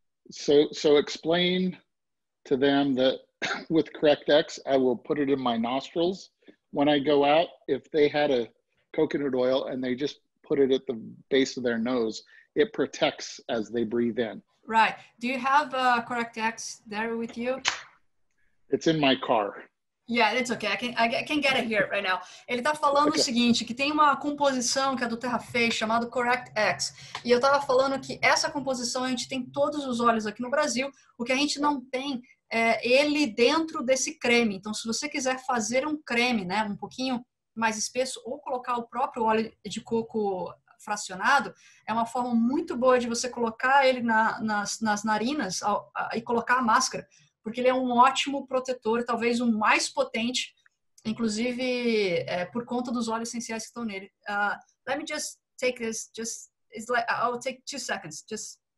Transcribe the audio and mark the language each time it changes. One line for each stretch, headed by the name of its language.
English: So explain to them that with CorrectX, I will put it in my nostrils when I go out. If they had a coconut oil and they just put it at the base of their nose, it protects as they breathe in. Right. Do you have CorrectX there with you? It's in my car. Yeah, it's okay. I can get it here right now.
Portuguese: Ele tá falando o seguinte, que tem uma composição que a do Terra fez, chamado CorrectX. E eu tava falando que essa composição a gente tem todos os óleos aqui no Brasil. O que a gente não tem é ele dentro desse creme. Então, se você quiser fazer um creme, né, um pouquinho mais espesso, ou colocar o próprio óleo de coco fracionado, é uma forma muito boa de você colocar ele nas narinas e colocar a máscara, porque ele é um ótimo protetor, talvez o mais potente, inclusive por conta dos óleos essenciais que estão nele.
English: Let me just take this, it's like, I'll take 2 seconds, just